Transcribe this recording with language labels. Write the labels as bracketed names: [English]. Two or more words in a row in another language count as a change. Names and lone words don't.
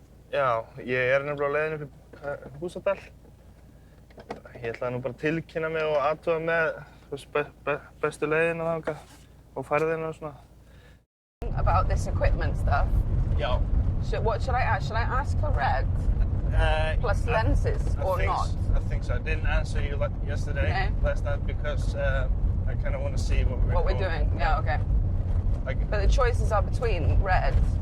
[Icelandic] Já, ég nefnilega á leiðinni upp í Húsadal. Ég ætlaði nú bara að tilkynna mig og athuga með bestu leiðina þangað og ferðina og svona. [English] About this equipment stuff. [Icelandic] Já. [English] What should I ask? Should I ask for red plus lenses or not? I think so. I didn't answer you yesterday, last night, because I kind of want to see what we're doing. Yeah, okay. But the choices are between red.